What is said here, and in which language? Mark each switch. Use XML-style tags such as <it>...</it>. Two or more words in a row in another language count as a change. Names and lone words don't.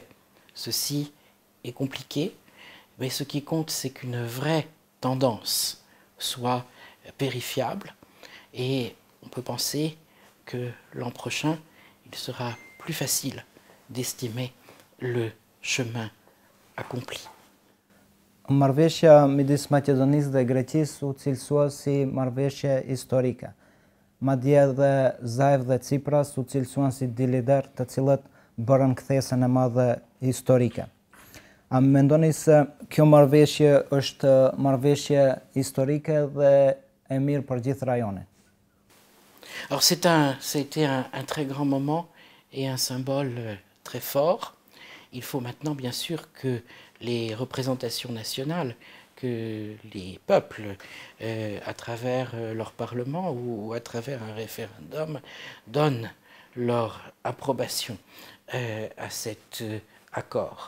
<fr>Ceci est compliqué, mais ce qui compte, c'est qu'une vraie tendance soit vérifiable et on peut penser que l'an prochain, il sera plus facile d'estimer le chemin accompli.</fr> <sq>Marrëveshja midis Maqedonisë dhe Greqisë u cilësua si marrëveshje historike. Madje edhe Zaev dhe Cipras u cilësuan si dy lider të cilët bërën kthesën e madhe historike. A mendoni se kjo marrëveshje është marrëveshje historike dhe e mirë për gjithë rajonin?</sq> <fr>Alors c'était un très grand moment et un symbole très fort. Il faut maintenant bien sûr que les représentations nationales, que les peuples, à travers leur parlement ou à travers un référendum, donnent leur approbation à cet accord.</fr>